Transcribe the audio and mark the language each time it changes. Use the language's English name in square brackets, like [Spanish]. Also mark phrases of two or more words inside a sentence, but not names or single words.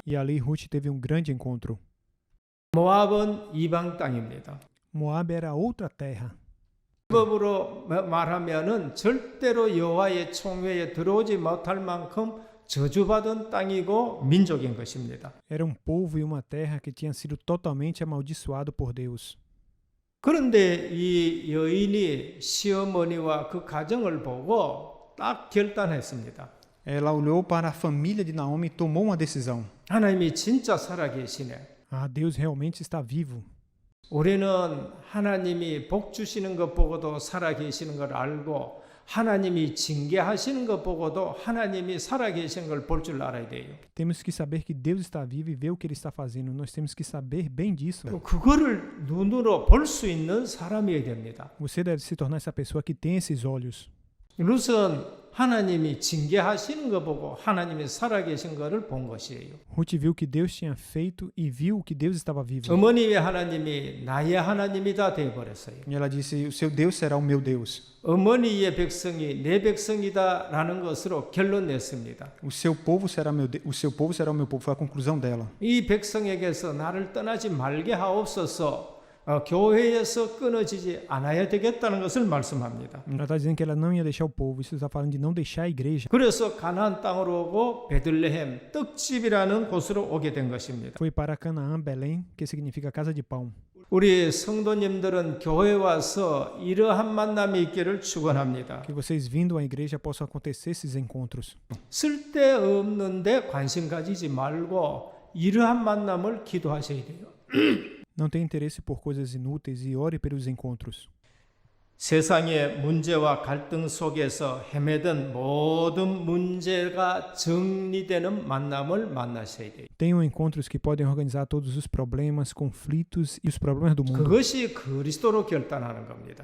[Portuguese] E ali Ruth teve um grande encontro. [Korean] 모압은 이방 땅입니다. [Portuguese] Moabe era outra terra. [Korean] 법으로 말하면은 절대로 여호와의 총회에 들어오지 못할 만큼 저주받은 땅이고 민족인 것입니다. [Portuguese] Era um povo e uma terra que tinha sido totalmente amaldiçoado por Deus. [Korean] 그런데 이 여인이 시어머니와 그 가정을 보고 딱 결단했습니다. [Portuguese] Ela olhou para a família de Naomi e tomou uma decisão. [Korean] 하나님이 진짜 살아계시네. [Portuguese] Deus realmente está vivo. [Korean] 우리는 하나님이 복 주시는 것 보고도 살아계시는 걸 알고 하나님이 징계하시는 것 보고도 하나님이 살아계시는 걸 볼 줄 알아야 돼요. [Portuguese] Temos que saber que Deus está vivo e ver o que Ele está fazendo. Nós temos que saber bem disso. [Korean] 그거를 눈으로 볼 수 있는 사람이어야 됩니다. [Portuguese] Você deve se tornar essa pessoa que tem esses olhos. [Korean] 룻은 하나님이 징계하시는 것 보고 하나님이 살아계신 것을 본 것이에요. [Portuguese] Ruth viu o que Deus tinha feito e viu que Deus estava vivo. [Korean] 어머니의 하나님이 나의 하나님이다 되어버렸어요. [Portuguese] E ela disse: o seu Deus será o meu Deus. [Korean] 어머니의 백성이 내 백성이다라는 것으로 결론 냈습니다. [Portuguese] O seu povo será o seu povo será o meu povo. Foi a conclusão dela. [Korean] 이 백성에게서 나를 떠나지 말게 하옵소서. 교회에서 끊어지지 않아야 되겠다는 것을 말씀합니다. [Portuguese] Ela está dizendo que ela não ia deixar o povo. Isso está falando de não deixar a igreja. [Korean] 그래서 가나안 땅으로 오고 베들레헴 떡집이라는 곳으로 오게 된 것입니다. [Portuguese] Foi para Canaã, Belém, que significa casa de pão. [Korean] 우리 성도님들은 교회에 와서 이러한 만남이 있기를 축원합니다. [Portuguese] Que vocês vindo à igreja possam acontecer esses encontros. [Korean] 쓸데없는데 관심 가지지 말고 이러한 만남을 기도하셔야 돼요. [Portuguese] Não tenha interesse por coisas inúteis e ore pelos encontros. [Korean] 세상의 문제와 갈등 속에서 헤매던 모든 문제가 정리되는 만남을 만나셔야 돼요. [Portuguese] Tenham encontros que podem organizar todos os problemas, conflitos e os problemas do mundo. [Korean] 그것이 그리스도로 결단하는 겁니다.